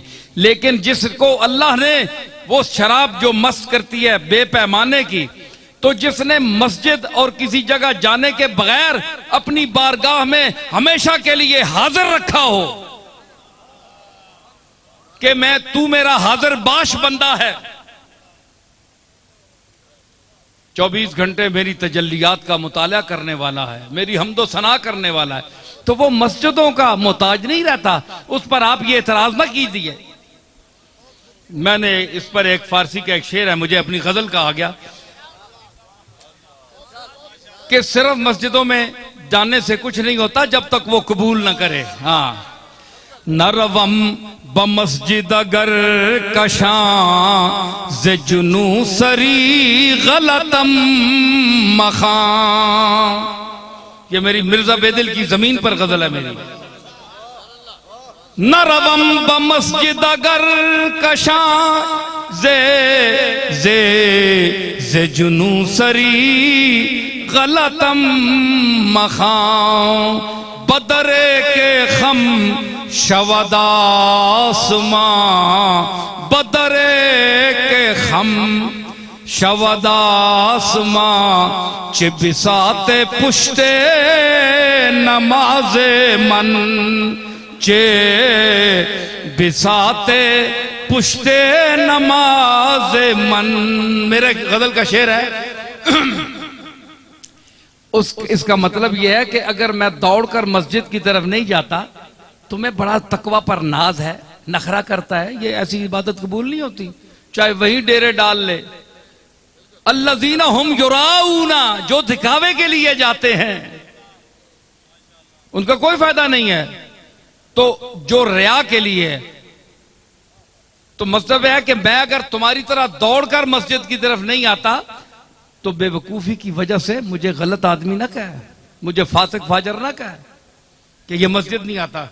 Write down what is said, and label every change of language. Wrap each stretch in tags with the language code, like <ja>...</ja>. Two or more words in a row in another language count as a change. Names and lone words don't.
<hi>लेकिन जिसको अल्लाह ने वो शराब जो मस्त करती है बेपैमाने की, तो जिसने मस्जिद और किसी जगह जाने के बगैर अपनी बारगाह में हमेशा के लिए हाजिर रखा हो कि तू मेरा हाजिर बाश बंदा है, 24 घंटे मेरी तजल्लियात का मुताला करने वाला है, मेरी हम्दो सना करने वाला है, तो वो मस्जिदों का मोहताज नहीं रहता। उस पर आप ये एतराज ना कीजिए। मैंने इस पर एक फारसी का एक शेर है, मुझे अपनी गजल कहा गया कि सिर्फ मस्जिदों में जाने से कुछ नहीं होता जब तक वो कबूल ना करे।</hi> <fa>हाँ, نروم بمسجد اگر کشان ز جنون سری غلطم مخوان.</fa> <hi>ये मेरी मिर्जा बेदिल की जमीन पर गजल है मेरी।</hi> <fa>نروم بمسجد اگر کشان ز جنون سری غلطم مخوان. بدرِ که خم شود آسمان، بدرِ که خم شود آسمان، چه بساطِ پشتِ نمازِ من، چه بساطِ پشتِ نمازِ من.</fa> <hi>मेरे गजल का शेर है। इसका मतलब यह है कि अगर मैं दौड़कर मस्जिद की तरफ नहीं जाता, तुम्हें बड़ा तकवा पर नाज है, नखरा करता है, ये ऐसी इबादत कबूल नहीं होती, चाहे वहीं डेरे डाल ले।</hi> <ar>الذين هم يراءون,</ar> <hi>जो दिखावे के लिए जाते हैं उनका कोई फायदा नहीं है। तो जो रिया के लिए है, तो मतलब है कि मैं अगर तुम्हारी तरह दौड़कर मस्जिद की तरफ नहीं आता तो बेवकूफी की वजह से मुझे गलत आदमी ना कहे, मुझे फासिक फाजर ना कहे कि ये मस्जिद नहीं आता।</hi>